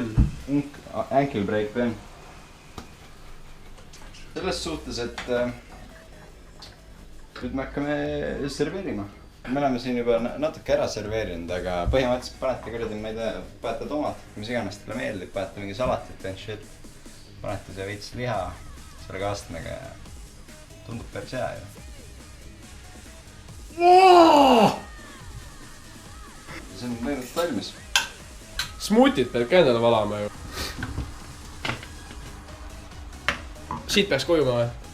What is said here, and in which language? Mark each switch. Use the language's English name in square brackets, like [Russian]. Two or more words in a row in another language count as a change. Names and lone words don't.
[English] Ankle break Ben. [Estonian] Selles suhtes, et nüüd me hakkame serveerima. Me oleme siin juba natuke ära serveerinud, aga põhimõtteliselt panete kuradi, ma ei tea, panete tomatit, mis iganes teile meeldib, panete mingi salatit [English] and shit. [Estonian] Panete see veits liha selle kastmega ja tundub päris hea ju. See on põhimõtteliselt valmis. Smuutit peab ka endale valama ju. Siit peaks kujuma või?